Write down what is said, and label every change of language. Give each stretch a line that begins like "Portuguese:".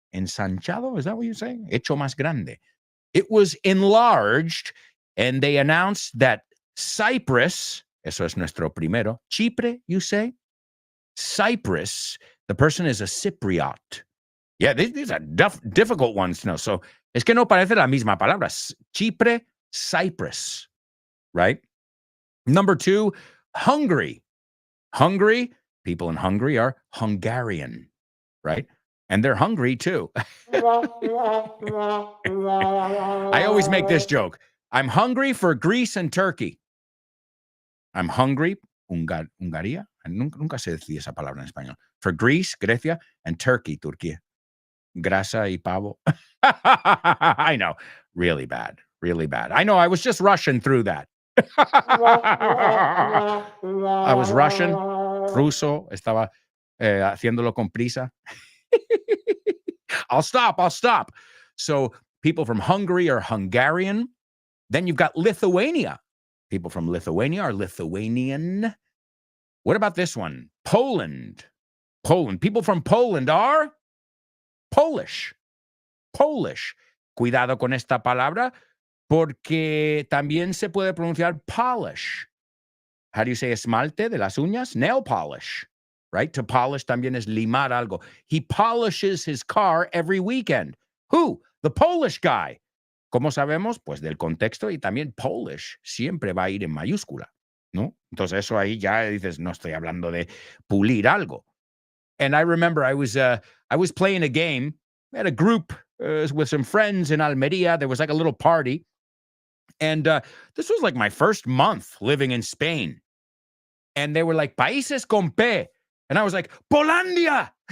Spanish: Ensanchado,
English: is that what you're saying?
Spanish: Hecho más grande.
English: It was enlarged, and they announced that Cyprus,
Spanish: eso es nuestro primero, Chipre,
English: you say? Cyprus, the person is a Cypriot. Yeah, these are difficult ones to know.
Spanish: So, es que no parece la misma palabra.
English: Chipre, Cyprus, right? Number 2, Hungary. Hungary, people in Hungary are Hungarian, right? And they're hungry too. I always make this joke. I'm hungry for Greece and Turkey. I'm hungry, Hungaria.
Spanish: Nunca se decía esa palabra en español.
English: For Greece, Grecia, and Turkey, Turquía.
Spanish: Grasa y pavo.
English: I know. Really bad. I know. I was just rushing through that. I was Russian, ruso.
Spanish: Estaba haciéndolo con prisa.
English: I'll stop. So people from Hungary are Hungarian. Then you've got Lithuania. People from Lithuania are Lithuanian. What about this one? Poland. People from Poland are Polish.
Spanish: Cuidado con esta palabra, porque también se puede pronunciar polish.
English: How do you say
Spanish: esmalte de las uñas?
English: Nail polish, right? To polish
Spanish: también es limar algo.
English: He polishes his car every weekend. Who? The Polish guy.
Spanish: ¿Cómo sabemos? Pues del contexto, y también Polish siempre va a ir en mayúscula, ¿no? Entonces eso ahí ya dices, no estoy hablando de pulir algo.
English: And I remember I was playing a game at a group with some friends in Almeria. There was like a little party. And this was like my first month living in Spain. And they were like,
Spanish: Países con P.
English: And I was like, Polandia.